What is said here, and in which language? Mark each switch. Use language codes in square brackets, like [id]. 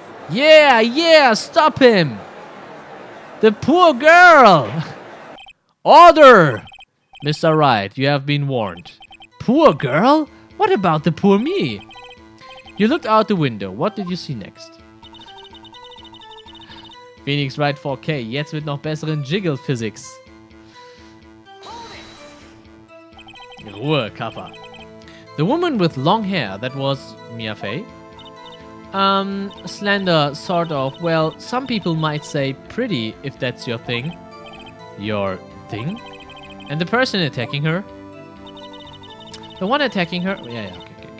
[en] Yeah, stop him! The poor girl! Order! Mr. Wright, you have been warned. Poor girl? What about the poor me? You looked out the window. What did you see next? Phoenix Wright 4K. [de] Jetzt mit noch besseren Jiggle-Physics. Ruhe, Kappa. [en] The woman with long hair, that was Mia Fey. Slender, sort of. Well, some people might say pretty, if that's your thing. Your thing? And the person attacking her? The one attacking her? Yeah, okay.